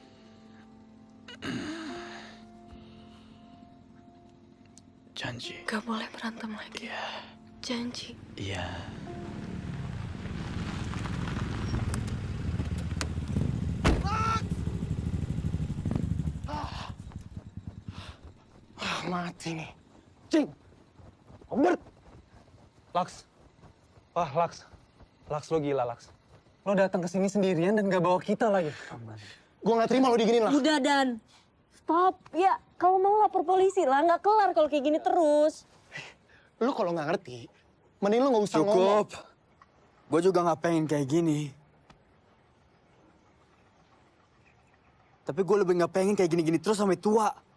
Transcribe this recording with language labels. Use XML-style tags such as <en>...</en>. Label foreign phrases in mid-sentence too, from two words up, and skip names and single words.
<id>Janji. Gak boleh berantem lagi. Iya. Janji. Iya. Mati nih. Cing! Robert! Laks. Wah, Laks. Laks, lo gila, Laks. Lo datang ke sini sendirian dan gak bawa kita lagi. Gue gak terima lo diginin lah. Udah, Dan. Stop. Ya, kalau mau lapor polisi lah. Nggak kelar kalau kayak gini terus. Lu kalau nggak ngerti, mending lu nggak usah ngomong. Cukup. Gue juga nggak pengen kayak gini. Tapi gue lebih nggak pengen kayak gini-gini terus sampai tua.</id>